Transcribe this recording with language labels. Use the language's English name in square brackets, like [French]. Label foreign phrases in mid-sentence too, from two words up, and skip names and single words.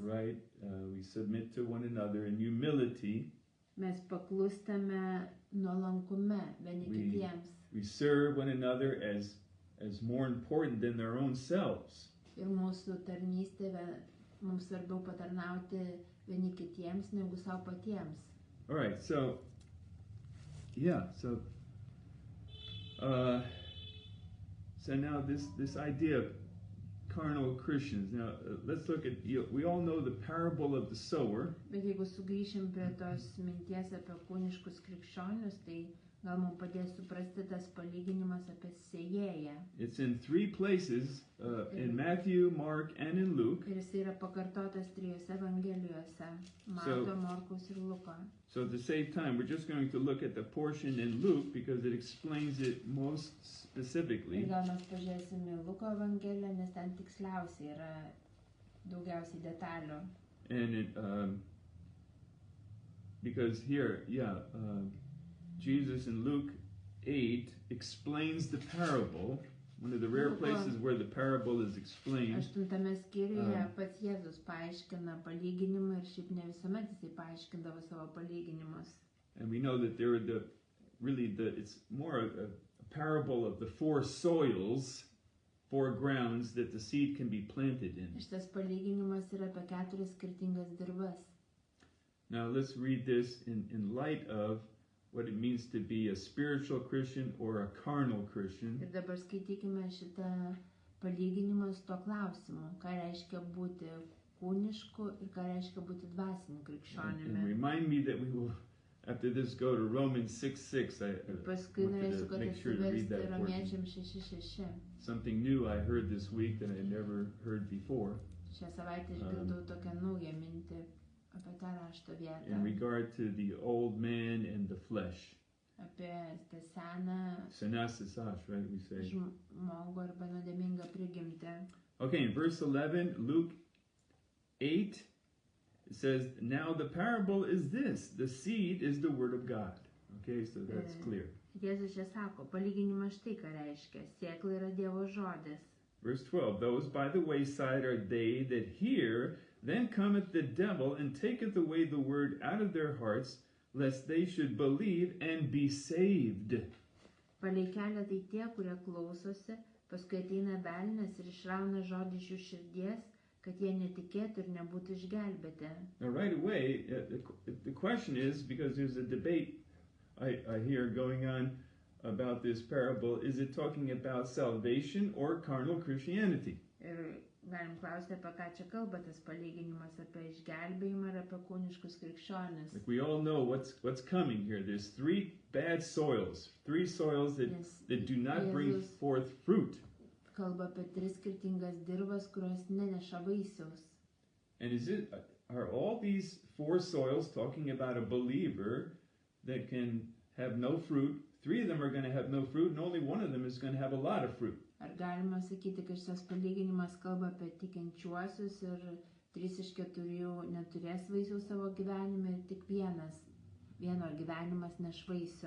[English] Right? We submit to one another in humility. [Lithuanian] Mes paklūstame nuolankume vieni kitiems. [English] We serve one another as more important than their own selves. [Lithuanian] Ir mūsų tarnystė, mums svarbiau patarnauti vieni kitiems negu savo patiems. [English] All right, so now this idea of carnal Christians. Now let's look at, we all know the parable of the sower. [Lithuanian] Bet jeigu sugrįšim prie tos minties apie kūniškus krikščionius, tai gal mums padės suprasti tas palyginimas apie sėjėją. [English] It's in 3 places, in Matthew, Mark, and in Luke. [Lithuanian] Ir jis yra pakartotas 3 evangelijose, Mato, Morkaus ir Luko. [English] So to save time, we're just going to look at the portion in Luke because it explains it most specifically. [Lithuanian] Ir gal mes pažiūrėsim į Luko evangeliją, nes ten tiksliausiai yra daugiausiai detalių. [English] And it, because here, Jesus in Luke 8 explains the parable, one of the rare places where the parable is explained. [Lithuanian] 8 skyriuje pats Jėzus paaiškina palyginimą ir šiaip ne visuomet jisai paaiškindavo savo palyginimus. [English] And we know that there are it's more a parable of the 4 soils, 4 grounds that the seed can be planted in. [Lithuanian] Šitas palyginimas yra apie 4 skirtingas dirvas. [English] Now let's read this in light of what it means to be a spiritual Christian or a carnal Christian. [Lithuanian] Ir dabar skaitykime šitą palyginimą su tuo klausimu, ką reiškia būti kūnišku ir ką reiškia būti dvasiniu krikščionimi. [English] And remind me that we will, after this, go to Romans 6:6. I wanted to make sure to read that portion. 6:6. Something new I heard this week that I never heard before. [Lithuanian] Šią savaitę išgirdau tokią naują mintį apie tą rašto vietą. [English] In regard to the old man and the flesh. [Lithuanian] Apie tą seną Senasis, [English] right, we say. [Lithuanian] Žmogų arba nuodėmingą prigimtį. [English] Okay, in verse 11, Luke 8, it says, now the parable is this, the seed is the word of God. Okay, so that's clear. [Lithuanian] Jėzus čia sako, palyginimas štai ką reiškia, sėkla yra Dievo žodis. [English] Verse 12, those by the wayside are they that hear, then cometh the devil and taketh away the word out of their hearts, lest they should believe and be saved. [Lithuanian] Palei kelią tai tie, kurie klausosi, Paskui ateina velnias ir išrauna žodį iš jų širdies, kad jie netikėtų ir nebūtų išgelbėti. [English] Now, right away, the question is, because there's a debate I hear going on about this parable, is it talking about salvation or carnal Christianity? [Lithuanian] Ir galim klausti, apie ką čia kalba tas palyginimas, apie išgelbėjimą ir apie kūniškus krikščionis. [English] Like we all know what's coming here. There's three bad soils, three soils that do not bring forth fruit. [Lithuanian] Kalba apie tris skirtingas dirvas, kurios neneša vaisiaus. [English] And are all these four soils talking about a believer that can have no fruit? Three of them are going to have no fruit, and only one of them is going to have a lot of fruit. [Lithuanian] Ar galima sakyti, kad šis palyginimas kalba apie tikinčiuosius ir 3 iš 4 neturės vaisiaus savo gyvenime ir tik vieno gyvenimas neš vaisių?